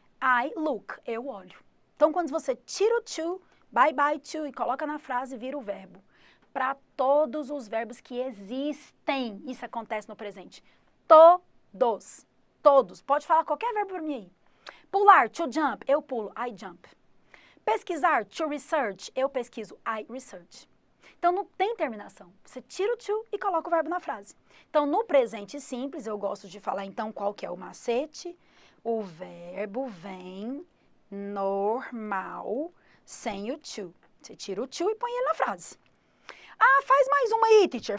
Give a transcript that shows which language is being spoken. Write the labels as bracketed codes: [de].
[en] I look, [pt] eu olho. Então, quando você tira o to, bye bye to, e coloca na frase, vira o verbo. Para todos os verbos que existem. Isso acontece no presente. Todos. Todos. Pode falar qualquer verbo para mim aí. Pular, to jump, eu pulo, [en] I jump. [pt] Pesquisar, to research, eu pesquiso, [en] I research. [pt] Então, não tem terminação. Você tira o to e coloca o verbo na frase. Então, no presente simples, eu gosto de falar, então, qual que é o macete? O verbo vem normal, sem o to. Você tira o to e põe ele na frase. Ah, faz mais uma aí, teacher.